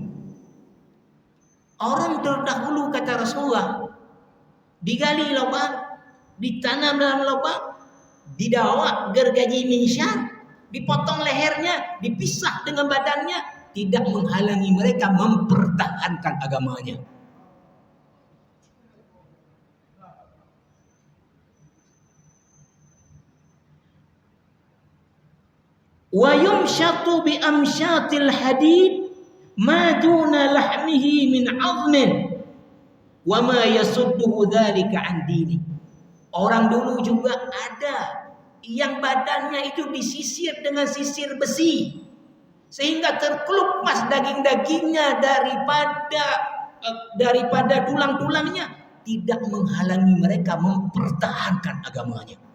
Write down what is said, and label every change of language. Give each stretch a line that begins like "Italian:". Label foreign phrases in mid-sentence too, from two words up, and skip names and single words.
Indonesian: Orang terdahulu kata Rasulullah digali lubang, ditanam dalam lubang, dibawa gergaji minsyar, dipotong lehernya, dipisah dengan badannya, tidak menghalangi mereka mempertahankan agamanya.
Arabic: ويمشط بأمشاط الحديد ما دون لحمه من عظم وما يصده ذلك عن دينه.
Indonesian: Orang dulu juga ada yang badannya itu disisir dengan sisir besi sehingga terkelupas daging-dagingnya daripada tulang-tulangnya, tidak menghalangi mereka mempertahankan agamanya.